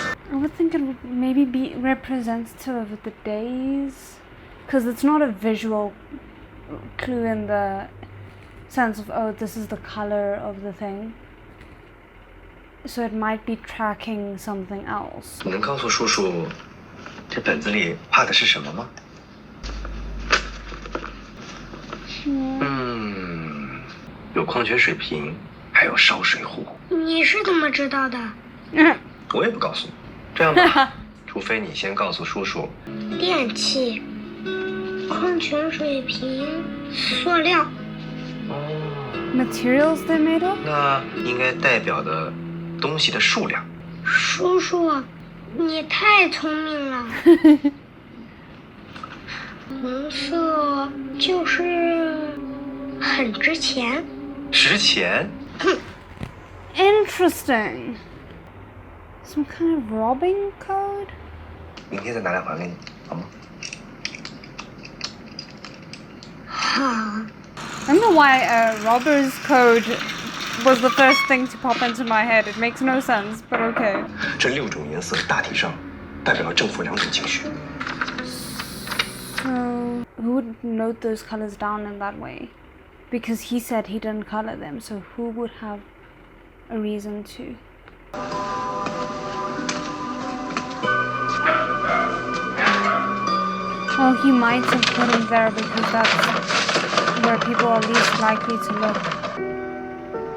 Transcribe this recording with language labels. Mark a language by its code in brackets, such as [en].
[en] I would think it would maybe be representative of the days, because it's not a visual clue in the sense of, oh, this is the color of the thing. So it might be tracking something else. [zh] 你能告诉叔叔，这本子里画的是什么吗？有矿泉水瓶，还有烧水壶。你是怎么知道的？我也不告诉你。这样吧，除非你先告诉叔叔。电器、矿泉水瓶、塑料。 [en] Materials they made of? [zh] 那应该代表的东西的数量。叔叔，你太聪明了。红色就是很值钱。值钱？ [en] Interesting. Some kind of robbing code? [zh] 明天再拿来还给你，好吗？好。 [en] I don't know why a robber's code was the first thing to pop into my head. It makes no sense, but okay. [zh] 这6种颜色大体上代表了正负2种情绪。 [en] So, who would note those colors down in that way? Because he said he didn't color them, so who would have a reason to? Well, he might have put him there because that's where people are least likely to look.